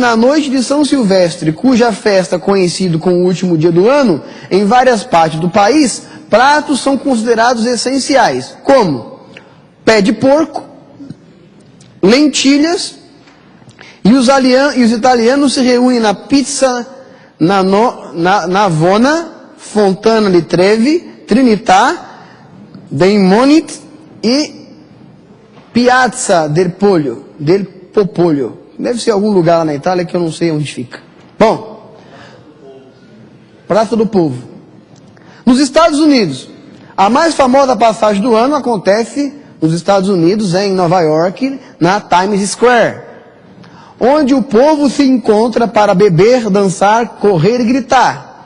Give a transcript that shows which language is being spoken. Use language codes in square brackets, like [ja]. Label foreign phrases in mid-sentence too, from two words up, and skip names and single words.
[pt] na noite de São Silvestre, cuja festa é conhecida como o último dia do ano, em várias partes do país, pratos são considerados essenciais, como pé de porco, lentilhas, e os italianos se reúnem na pizza Navona, Fontana di Trevi, Trinità, Deimonit e Piazza del Popolo. Deve ser algum lugar lá na Itália que eu não sei onde fica. Bom, Praça do Povo. Nos Estados Unidos, a mais famosa passagem do ano acontece nos Estados Unidos, em Nova York, na Times Square, onde o povo se encontra para beber, dançar, correr e gritar.